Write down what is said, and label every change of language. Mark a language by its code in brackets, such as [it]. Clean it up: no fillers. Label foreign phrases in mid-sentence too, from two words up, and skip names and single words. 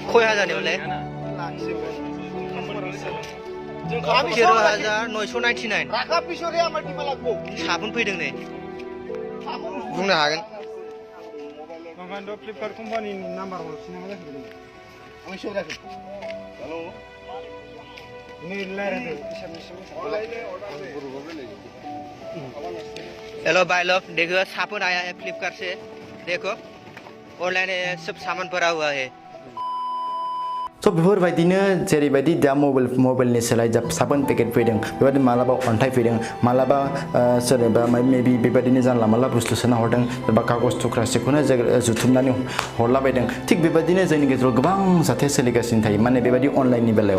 [brx] खय हाजारनि हले 13,999 [bn] রাখা পিছরে আমার টিমা লাগবো [brx] साबुन फैदों नै बुंनो हागोन ओंखायनोथ' फ्लिपकार्ट कम्पानिनि नाम्बार हरफिननांगौ जाहैबाय आं सोराखै हेलौ नै लायरायदो [hi] हेलो भाई लोग देखो साबुन आया है फ्लिपकार्ट से देखो ऑनलाइन सब सामान भरा हुआ है। [brx] स' बेफोरबायदिनो जेरैबायदि दा मबाइलनि सोलाय जा साबोन पेकेट फैदों बेबायदि मालाबा अन्थाइ फैदों मालाबा सोरबा मेबि बेबायदिनो जानला मानला बुस्थु सोना हरदों सोरबा कागज थुख्रासेखौनो जुथुमनानै हरलाबायदों। थिग बेबायदिनो जोंनि गेजेराव गोबां जाथाय सोलिगासिनो थायो माने बेबायदि अनलाइननि बेलायाव।